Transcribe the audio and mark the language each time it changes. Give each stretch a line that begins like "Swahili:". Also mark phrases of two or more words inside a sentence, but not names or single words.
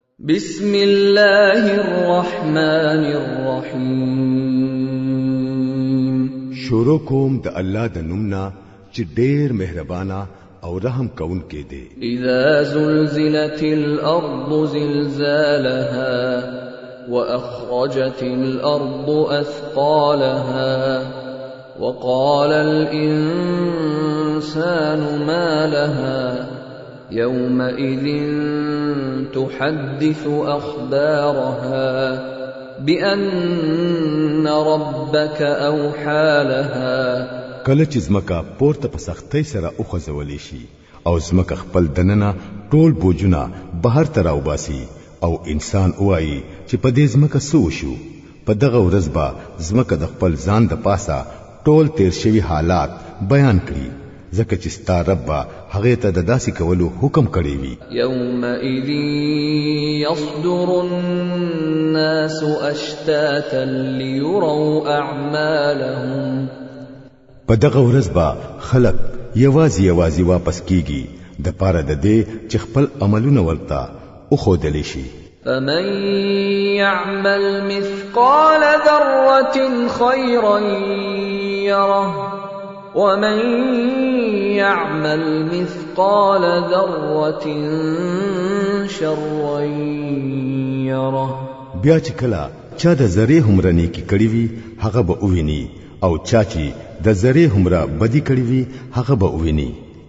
Arabic: بسم الله الرحمن الرحیم
Pashto: شروع کوم د الله د نومنا چې ډېر مهربانا او رحم کون کې دی.
Arabic: اذا زلزلت الارض زلزالها واخرجت الارض اثقالها وقال الانسان ما لها يومئذ تحدث أخبارها بأن ربك أوحى لها.
Pashto: کله چې زمکا پورته په سختۍ سره اوخځولې شي او زمکا خپل دننه ټول بوجونه بهر ته راوباسي او انسان وایي چې په دې زمکا څه وشو. په دغه ورځ به زمکا د خپل ځان د پاسه ټول تیر شوي حالات بیان کړي، ځکه چې ستا رب هغه ته د داسې کولو حکم کړی وي.
Arabic: یومئذ یصدر الناس اشتاتا لیروا اعمالهم.
Pashto: په دغه ورځ به خلق یوازي واپس کیږي د پاره د دې چې خپل عملونه ورته وښودل شي.
Arabic: فمن يعمل مثقال ذرة خيرا يره ومن يعمل مثقال ذرة شرا يره.
Pashto: بیا چې کله چا د ذره همره نیکی کړی وي هغه به وویني او چا چې د ذره همره بدی کړی وي هغه به وویني.